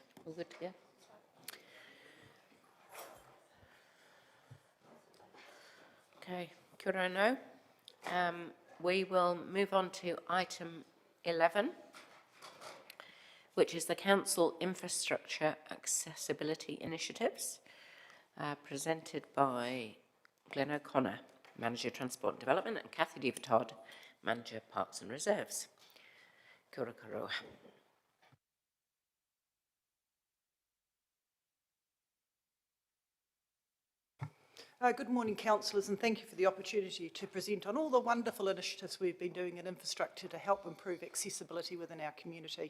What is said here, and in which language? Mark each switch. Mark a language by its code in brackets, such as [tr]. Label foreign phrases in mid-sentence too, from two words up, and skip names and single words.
[en] All good to go? [mi] Okay, kia ora no. [en] We will move on to item 11, which is the Council Infrastructure Accessibility Initiatives, presented by Glenn O'Connor, Manager Transport and Development, and Cathy Dever-Todd, Manager Parks and Reserves. [mi] Kia ora koroa. [en] Good morning, councillors, and thank you for the opportunity to present on all the wonderful initiatives we've been doing in infrastructure to help improve accessibility within our community.